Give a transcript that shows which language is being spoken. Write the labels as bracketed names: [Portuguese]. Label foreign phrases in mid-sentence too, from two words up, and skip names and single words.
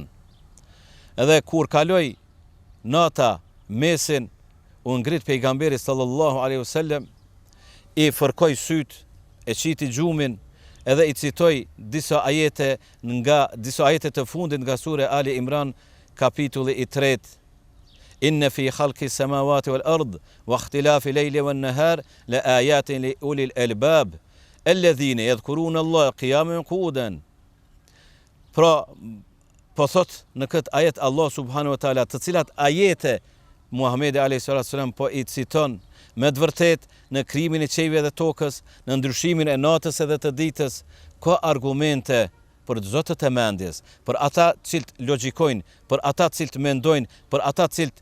[Albanian] Edhe kur kaloi nata mesin, u ngrit pejgamberi [Arabic] صلى الله عليه وسلم, [Albanian] i fërkoi syt, e qiti gjumin, edhe i citoj disa ajete të fundit nga sure Ali Imran, kapitulli i 3. [Arabic] إن في خلق السماوات والأرض واختلاف الليل والنهار لآيات لأولي الألباب الذين يذكرون الله قياما قعودا. [Albanian] Pra, po thot në këtë ajet Allah [Arabic] سبحانه وتعالى, [Albanian] të cilat ajete Muhamedi [Arabic] عليه الصلاة والسلام [Albanian] po i citon me të vërtet në krijimin e qiellit dhe tokës, në ndryshimin e natës edhe të ditës, ka argumente për zotët e mendjes, për ata cilët logjikojnë, për ata cilët mendojnë, për ata cilët